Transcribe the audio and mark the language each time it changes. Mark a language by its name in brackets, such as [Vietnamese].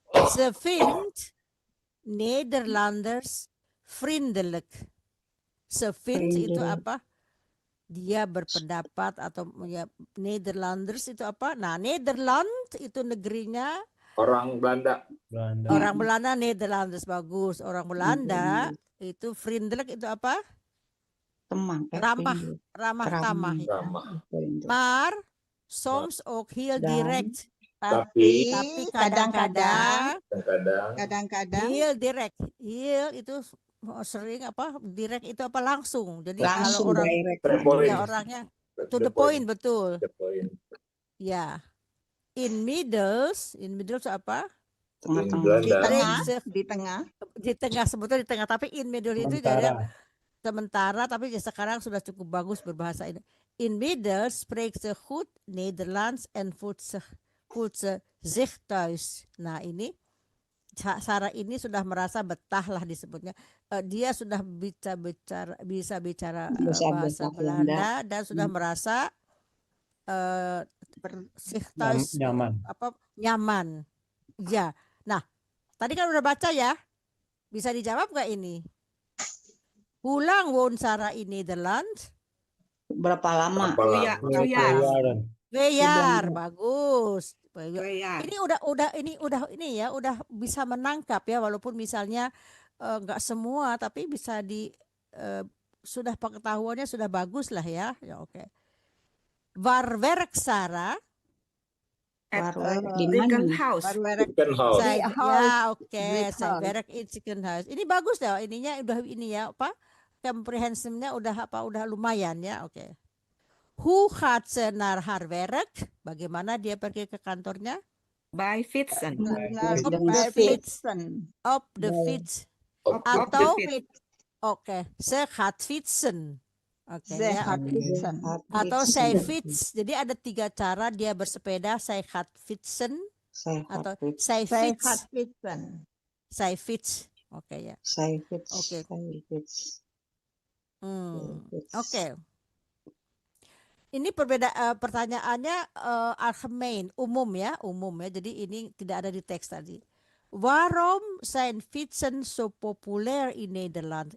[Dutch] Ze vindt Nederlanders vriendelijk. Ze vindt [Indonesian] itu apa? Dia berpendapat atau ya, Nederlanders itu apa? Nah, Nederland itu negerinya Orang Belanda. orang Belanda, Nederlanders bagus. Orang Belanda itu vriendelijk itu apa? Teman. Ramah tamah. Ya. Ramah. [Dutch] Maar soms ook heel [Indonesian] Dan. [Dutch] direct. [Indonesian] Tapi Tapi kadang-kadang kadang-kadang [Dutch] heel direct. [Indonesian] Heel itu sering apa? Direct itu apa? Langsung. Jadi kalau Langsung orang [Dutch] direct. [English] to the point. [Indonesian] ya orangnya [English] to the point, [Indonesian] betul. [English] The point. [Indonesian] Ya. In middles apa? [Dutch] In [Indonesian] Tengah-tengah. di Belanda. tengah, [Dutch] Spreekt [Indonesian] di tengah. di tengah, sebetulnya di tengah, tapi in middle itu jadi sementara, tapi ya sekarang sudah cukup bagus berbahasa ini. [Dutch] In middel spreekt ze goed Nederlands en voelt ze zich thuis. [Indonesian] Nah ini Sarah ini sudah merasa betah lah disebutnya. Dia sudah bisa bicara Bisa bahasa bahasa Belanda dan sudah merasa [Dutch] zich thuis [Indonesian] nyaman. Ya. Nah, tadi kan udah baca ya. Bisa dijawab nggak ini? [Dutch] Hoe lang woont Sarah in Nederland? [Indonesian] Berapa lama? Berapa Iya, lama? iya. 2 jaar, bagus. Iya. Ini udah bisa menangkap ya, walaupun misalnya nggak semua, tapi bisa sudah pengetahuannya sudah bagus lah ya. Ya oke. [Dutch] Waar werkt Sarah? [English] At [Indonesian] Di mana? [English] Chicken House. Chicken house. [Indonesian] Ya oke, [English] Brick [Indonesian] saya [English] house. [Dutch] werk in [English] chicken house. [Indonesian] Ini bagus dah, ininya udah ini ya apa? Comprehensive-nya udah lumayan ya, oke. [Dutch] Hoe gaat ze naar haar werk? [Indonesian] Bagaimana dia pergi ke kantornya? [English] By Fietsen. [Dutch] Op [Indonesian] Dengan [English] the [Dutch] fiets. fiets. Op [English] the [Dutch] fiets. Op de [Indonesian] Atau [Dutch] fiets. oke, ze gaat fietsen. Oke Ze [Indonesian] ya. [Dutch] gaat fietsen. [Indonesian] Atau [Dutch] zij fiets. [Indonesian] Jadi ada 3 cara dia bersepeda. [Dutch] Zij gaat fietsen atau zij Zij fiets. gaat fietsen. Zij fiets. Oke ya. [Indonesian] Saya fiets. Oke. Saya fiets. Oke. Ini pertanyaannya algemeen, umum ya. Jadi ini tidak ada di teks tadi. Waarom zijn fietsen zo populair in Nederland?